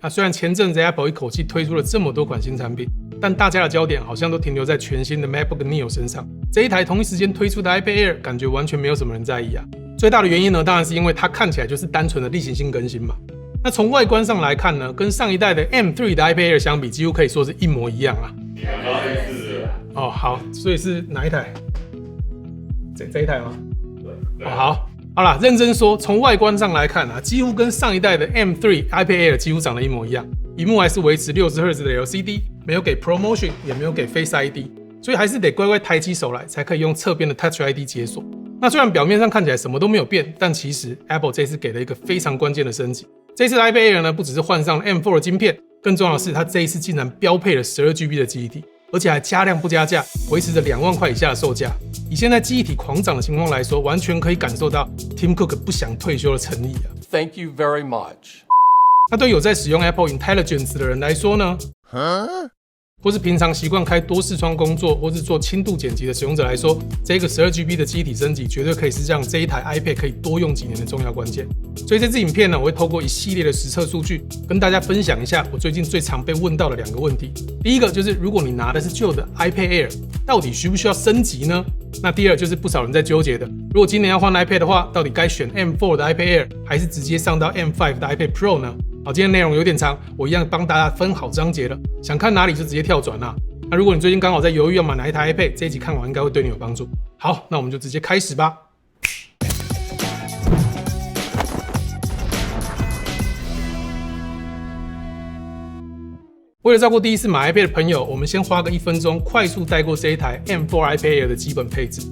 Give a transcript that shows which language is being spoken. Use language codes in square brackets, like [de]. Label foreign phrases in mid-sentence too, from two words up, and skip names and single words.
[zh] 虽然前陣子 Apple 一口氣推出了這麼多款新產品，但大家的焦點好像都停留在全新的 MacBook Neo 身上。這一台同一時間推出的 iPad Air， 感覺完全沒有什麼人在意啊。最大的原因呢，當然是因為它看起來就是單純的例行性更新嘛。那從外觀上來看呢，跟上一代的 M3 的 iPad Air 相比，幾乎可以說是一模一樣啊。哦，好，所以是哪一台？這一台嗎？對。好啦，認真說，從外觀上來看啊，幾乎跟上一代的 M3 iPad Air 幾乎長得一模一樣，螢幕還是維持 60Hz 的 LCD， 沒有給 ProMotion， 也沒有給 Face ID， 所以還是得乖乖抬起手來才可以用側邊的 Touch ID 解鎖。那雖然表面上看起來什麼都沒有變，但其實 Apple 這次給了一個非常關鍵的升級。這次的 iPad Air 呢，不只是換上了 M4 的晶片，更重要的是它這一次竟然標配了 12GB 的記憶體，而且還加量不加價，維持着2萬塊以下的售價。以現在記憶體狂漲的情況來說，完全可以感受到 Tim Cook 不想退休的誠意啊。 [en] Thank you very much。 [zh] 那對有在使用 Apple Intelligence 的人來說呢？或是平常習慣開多視窗工作，或是做輕度剪輯的使用者來說，這個 12GB 的記憶體升級絕對可以是讓這一台 iPad 可以多用幾年的重要關鍵。所以這支影片呢，我會透過一系列的實測數據，跟大家分享一下我最近最常被問到的2個問題。第一個就是，如果你拿的是舊的 iPad Air， 到底需不需要升級呢？那第二就是不少人在糾結的，如果今年要換 iPad 的話，到底該選 M4 的 iPad Air， 還是直接上到 M5 的 iPad Pro 呢？好，今天內容有點長，我一樣幫大家分好章節了，想看哪裡就直接跳轉啦。那如果你最近剛好在猶豫要買哪一台 iPad， 這一集看完應該會對你有幫助。好，那我們就直接開始吧。為了照顧第一次買 iPad 的朋友，我們先花個1分鐘，快速帶過這一台 M4 iPad Air 的基本配置。